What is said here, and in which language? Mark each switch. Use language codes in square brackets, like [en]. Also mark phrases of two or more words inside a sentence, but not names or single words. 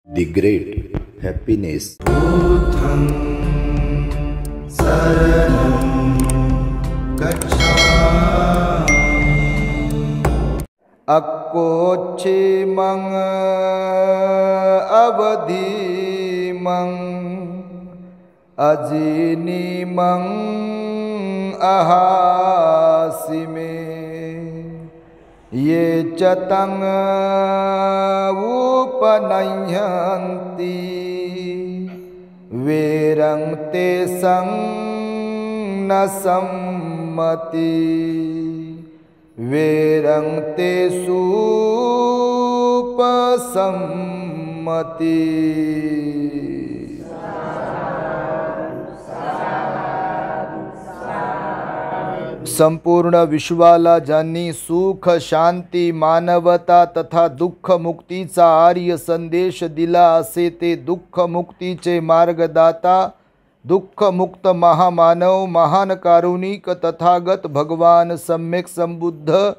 [en] The great happiness. [pi] बुद्धं शरणं गच्छामि। अक्कोच्छिमं अवधिमं अजिनिमं अहासिमे ये च तं उपनयन्ति वेरं ते सं न सम्मति वेरं ते सुपसम्मति। [mr] संपूर्ण विश्वाला ज्यांनी सुख शांती मानवता तथा दुःख मुक्तीचा आर्य संदेश दिला असे ते दुःख मुक्तीचे मार्गदाता दुःख मुक्त महामानव महान कारुणिक तथागत भगवान सम्यक संबुद्ध